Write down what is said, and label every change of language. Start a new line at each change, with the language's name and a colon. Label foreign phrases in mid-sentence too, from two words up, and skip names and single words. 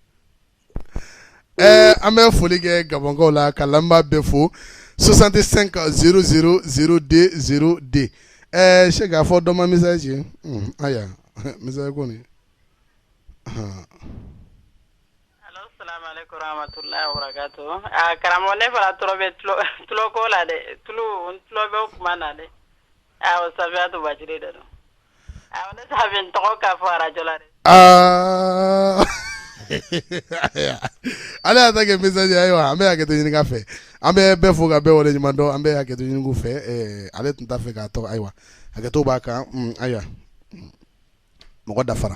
Bambara: An bɛ foli kɛ Gabɔnkaw la ka lamɛnbaa bɛɛ fo 65 00 02 02. Cheikh a fɔ dɔ ma message ye. Aya, message kɔni. Allo,
Arabic: السلام عليكم ورحمة الله وبركاته.
Bambara: Karamɔgɔ ne fana tɔrɔ bɛ tulo ko la dɛ, tulo bɛ kuma na dɛ. Safiyatu Bajiri de don. Ne t'a fɛ n tɔgɔ k'a fɔ arajo la dɛ. Ale y'a ta kɛ message ayiwa an bɛ hakɛto ɲini k'a fɛ, an bɛ bɛɛ fo ka bɛɛ wale ɲuman dɔn, an bɛ hakɛto ɲini k'u fɛ, ale tun t'a fɛ k'a tɔgɔ ayiwa hakɛto b'a kan ayiwa mɔgɔ dafara.